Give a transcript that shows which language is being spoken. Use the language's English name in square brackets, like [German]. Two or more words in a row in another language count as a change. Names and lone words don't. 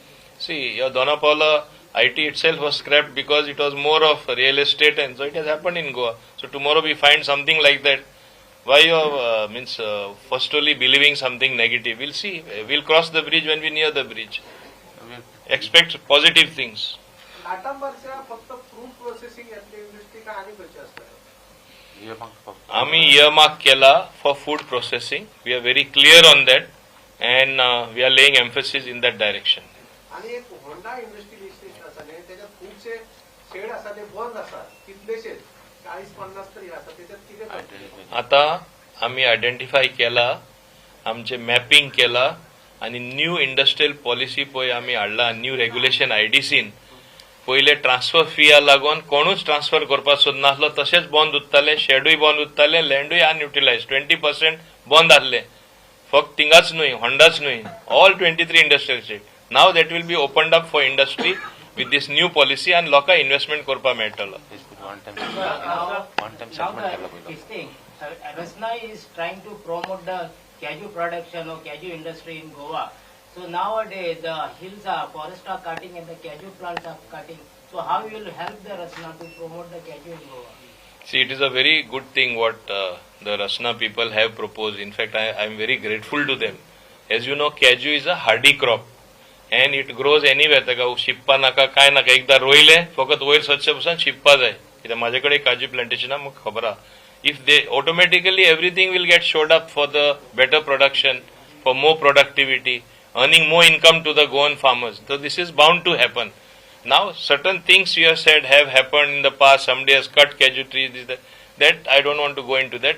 [English] See, your Donapaula IT itself was scrapped because it was more of real estate, and so it has happened in Goa. So tomorrow we find something like that. Why you firstly believing something negative? We'll see. We'll cross the bridge when we near the bridge. Expect positive things. [Konkani] लाटांबरच्या फक्त [English] fruit processing [Konkani] यातली इंडस्ट्री का आणि खंयची आसता [English] आम्ही earmark केला for food processing. We are very clear on that, and we are laying emphasis in that direction. [Konkani] आणि एक होंडा [English] industrial estate [Konkani] आसा न्ही त्याच्यात खूपशे शेड आसा ते बंद आसा कितलेशे 40-50 तरी आसा त्याच्यात कितें करतले? आता आम्ही आयडेंटिफाय केला, आमचे मॅपिंग केला, आणि [English] new industrial policy [Konkani] पळय आम्ही हाडला, [English] new regulation [Konkani] आयडीसीन. पहिले ट्रान्सफर फिया लागून कोणूच ट्रान्सफर करपाक सोदनासलो, तशेंच बंद उरताले, शेडूय बंद उरताले, लँडूय अनयुटिलायज 20% बंद आसले. फक्त थिंगाच न्हय, होंडाच न्हय, [English] all 23 industrial state. Now that will be opened up for industry with this new policy, [Konkani] आनी लोकां इन्व्हेस्टमेंट करपाक मेळटलो. [English] Rasna is trying to promote the cashew production or cashew industry in Goa. So nowadays the hills are, forests are cutting and the cashew plants are cutting. So how will you help the Rasna to promote the cashew in Goa? See, it is a very good thing what the Rasna people have proposed. In fact, I am very grateful to them. As you know, cashew is a hardy crop and it grows anywhere. [Konkani] ताका शिप्पा नाका काय नाका, एकदा रोयले फकत वयर स्वच्छ बसून शिप्पा जाय. कित्याक माझ्याकडे काजू प्लांटेशन म्हाका खबर आहा. [English] If they automatically everything will get showed up for the better production, for more productivity, earning more income to the Goan farmers. So this is bound to happen. Now certain things you have said have happened in the past. Somebody has cut cashew trees. That I don't want to go into that.